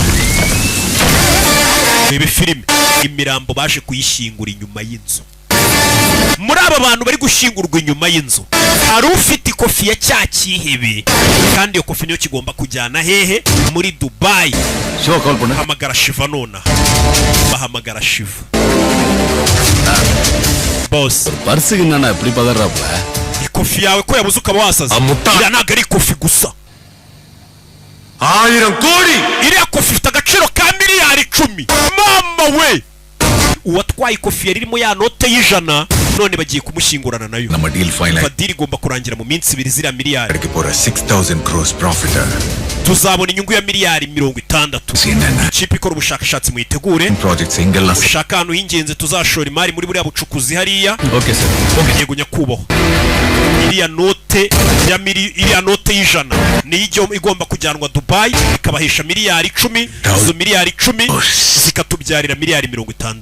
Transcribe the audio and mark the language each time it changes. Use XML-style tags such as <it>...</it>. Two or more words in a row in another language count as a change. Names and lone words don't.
<rw>urebe filime imirambo baje kuyishyingura inyuma y'inzu muri aba bantu bari gushyingurwa inyuma y'inzu hari ufite ikofi ya cya kihebe kandi iyo kofi niyo kigomba kujyana hehe muri Dubai hamagara Shiva nonaha bahamagara Shiva boss</rw> <ta>பர்சுக்கு என்னன்னா இப்படி பதறப்ப</ta> <rw>ikofi yawe ko yabuze ukaba wasaze iriya ntabwo ari ikofi gusa</rw> <ta>1000 கோடி</ta> <rw>iriya kofi ifite agaciro ka miliyari 10 mama we uwatwaye ikofi yari irimo ya note y'ijana none bagiye kumushyingurana nayo</rw> <ta>நம்ம</ta> <en>deal final</en> <rw>deal igomba kurangira mu minsi 2 ziriya miliyari</rw> <ta>அடிக்க போற 6000</ta> <en>crores profit</en> <rw>tuzabona inyungu ya miliyari 60 ikipe ikora ubushakashatsi muyitegure</rw> <ta>projects ingella</ta> <rw>ushaka ahantu h'ingenzi tuzashora imari muri buriya bucukuzi hariya</rw> <en>okay sir</en> <rw>yego nyakubahwa iriya note y'ijana niyo igomba kujyanwa Dubai ikabahesha miliyari 10 izo miliyari 10 zikatubyarira miliyari 60</rw>